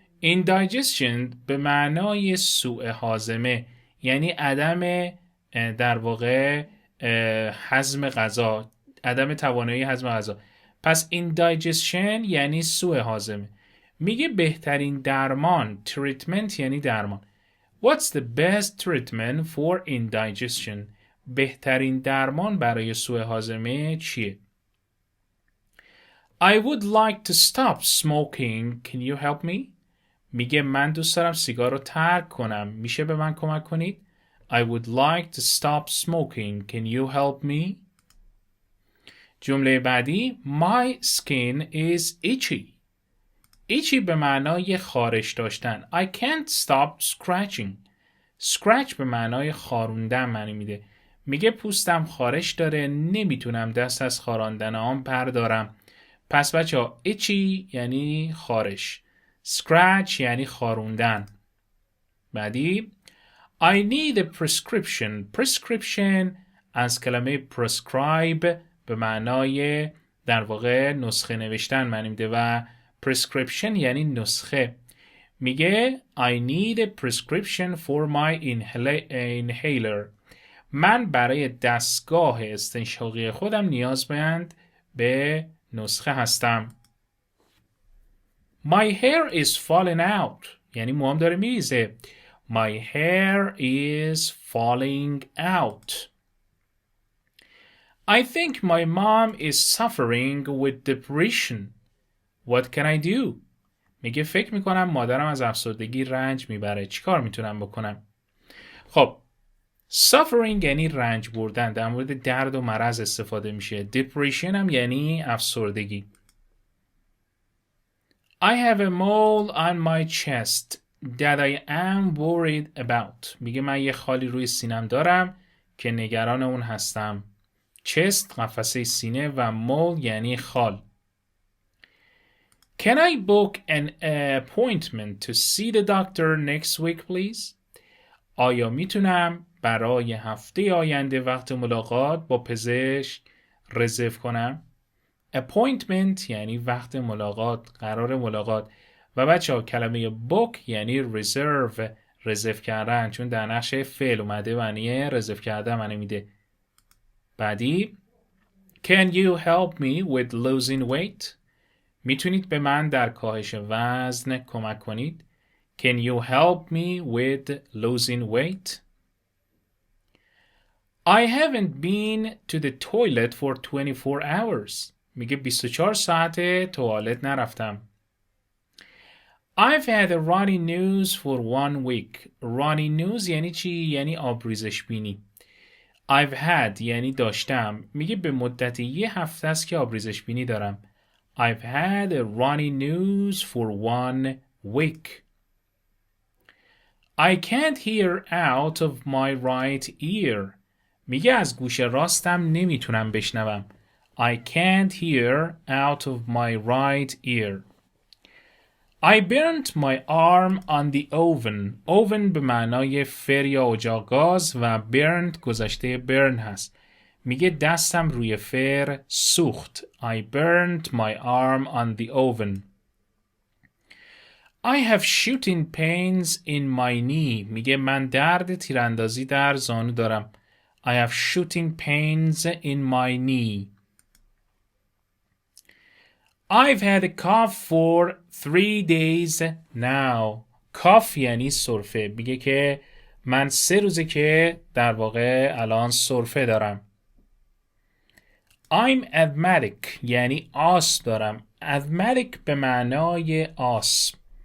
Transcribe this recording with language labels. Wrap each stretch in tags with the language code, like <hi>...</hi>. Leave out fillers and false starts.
<fa>indigestion به معنای سوء هاضمه یعنی عدم در واقع هضم غذا، عدم توانایی هضم غذا. پس indigestion یعنی سوء هاضمه. میگه بهترین درمان، treatment یعنی درمان.</fa> <en>What's the best treatment for indigestion?</en> <fa>بهترین درمان برای سوء هاضمه چیه؟</fa> <en>I would like to stop smoking. Can you help me?</en> <fa>میگه من دوست دارم سیگار رو ترک کنم. میشه به من کمک کنید؟</fa> <en>I would like to stop smoking. Can you help me?</en> <fa>جمله بعدی</fa> <en>My skin is itchy.</en> <fa>itchy به معنای خارش داشتن.</fa> <en>I can't stop scratching.</en> <fa>scratch به معنای خاروندن معنی میده. میگه پوستم خارش داره، نمیتونم دست از خاراندن آن بردارم. پس بچه ها itchy یعنی خارش، scratch یعنی خاروندن. بعدی</fa> <en>I need a prescription.</en> <fa>prescription از کلمه prescribe به معنای در واقع نسخه نوشتن معنی میده و prescription یعنی نسخه. میگه</fa> <en>I need a prescription for my inhaler.</en> <fa>من برای دستگاه استنشاقی خودم نیازمند به نسخه هستم.</fa> <en>My hair is falling out.</en> <fa>یعنی موام داره میریزه.</fa> <en>My hair is falling out. I think my mom is suffering with depression. What can I do?</en> <fa>میگه فکر میکنم مادرم از افسردگی رنج میبره. چیکار میتونم بکنم؟ خب suffering یعنی رنج بردن، در مورد درد و مرض استفاده میشه. depression هم یعنی افسردگی.</fa> <en>I have a mole on my chest that I am worried about.</en> <fa>میگه من یه خالی روی سینم دارم که نگران اون هستم. chest قفسه سینه و mole یعنی خال.</fa> <en>Can I book an appointment to see the doctor next week please?</en> <fa>آیا میتونم برای هفته آینده وقت ملاقات با پزشک رزرو کنم؟ appointment یعنی وقت ملاقات، قرار ملاقات. و بچه ها کلمه book یعنی رزرو کردن، چون در نقش فعل اومده معنی رزرو کردن معنی میده. بعدی</fa> <en>Can you help me with losing weight?</en> <fa>میتونید به من در کاهش وزن کمک کنید؟</fa> <en>Can you help me with losing weight? I haven't been to the toilet for 24 hours.</en> <fa>میگه 24 ساعت توالت نرفتم.</fa> <en>I've had a runny nose for 1 week.</en> <fa>runny nose yeni چی؟ یعنی آبریزش بینی. I've had یعنی داشتم. میگه به مدت یه هفته است که آبریزش بینی دارم.</fa> <en>I've had a runny nose for 1 week. I can't hear out of my right ear.</en> <fa>میگه از گوش راستم نمیتونم بشنوم.</fa> <en>I can't hear out of my right ear. I burnt my arm on the oven.</en> <fa>oven به معنای فر یا اجاق گاز و burnt گذشته burn هست. میگه دستم روی فر سوخت.</fa> <en>I burned my arm on the oven. I have shooting pains in my knee.</en> <fa>میگه من درد تیراندازی در زانو دارم.</fa> <en>I have shooting pains in my knee. I've had a cough for 3 days now.</en> <fa>cough یعنی سرفه. میگه که من 3 روزه که در واقع الان سرفه دارم.</fa> <en>I'm asthmatic</en> <fa>یعنی آسم دارم. asthmatic به معنای آسم.</fa>